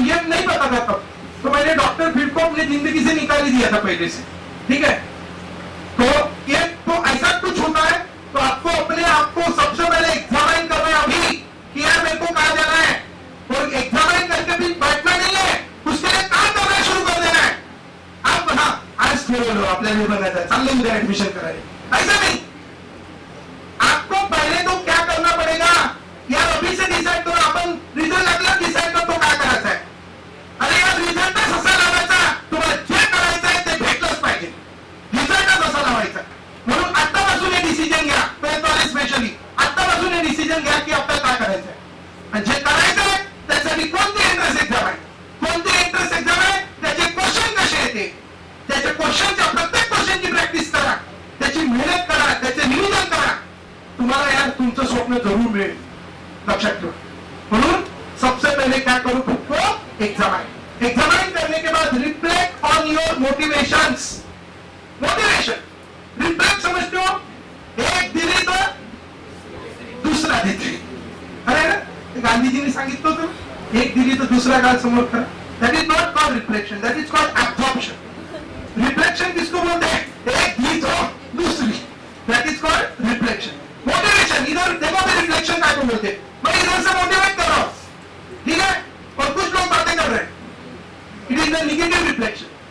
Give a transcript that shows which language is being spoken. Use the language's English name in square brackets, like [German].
[Hindi] तो ये नहीं पता था तब, तो मैंने डॉक्टर फील्ड को अपनी जिंदगी से निकाल ही दिया था पहले से, ठीक है। तो ये तो ऐसा कुछ होता है, तो आपको अपने आप को सबसे पहले एग्जामिन करना है अभी कि यार मेरे को कहाँ जाना है, और एग्जामिन करके भी बैठना नहीं है, उसके लिए काम करना शुरू कर देना है। आप हाँ [Marathi] आज ठरवलं आपल्याला बनायचं, चाललं उद्या ऍडमिशन करायला, [Hindi] ऐसा नहीं, आपको पहले तो क्या करना पड़ेगा, यार अभी से डिसाइड करो, [Marathi] आपण रिझल्ट लागला डिसाइड करतो काय करायचं आहे। अरे यार रिझल्ट कसा लावायचा, तुम्हाला जे करायचं आहे ते भेटलंच पाहिजे, रिझल्ट कसा लावायचा, म्हणून आतापासून हे डिसिजन घ्या, स्पेशली आतापासून हे डिसिजन घ्या की आपल्याला काय करायचं आहे, आणि जे करायचं आहे त्यासाठी कोणती एंट्रन्स एक्झाम आहे, कोणती एंट्रन्स एक्झाम आहे, त्याचे क्वेश्चन कसे येते, त्याच्या क्वेश्चनच्या प्रत्येक क्वेश्चनची प्रॅक्टिस करा, त्याची मेहनत करा, त्याचे नियोजन करा, तुम्हाला यार तुमचं स्वप्न जरूर मिळेल, लक्षात ठेवा. [Hindi] म्हणून सबसे पहले क्या करो, खुद को एग्जामाइन. एग्जामाइन करने के बाद [English] Reflect on your motivations. [Hindi] Motivation reflect समझते हो, एक दिली तो दूसरा देते. [Marathi] अरे ना गांधीजी ने सांगितलं होतं, एक दिली तो दूसरा गाल समोर करा. [English] That is not called reflection, that is called absorption. [Hindi] Reflection किसको बोलते हैं, एक दी तो दूसरी, [English] That is called reflection. [Hindi] Motivation इधर देखो मैं रिफ्लेक्शन काय को बोलते, मैं इधर से मोटिवेट कर रहा हूं, ठीक है, और कुछ लोग बातें कर रहे हैं, [English] It is the negative reflection.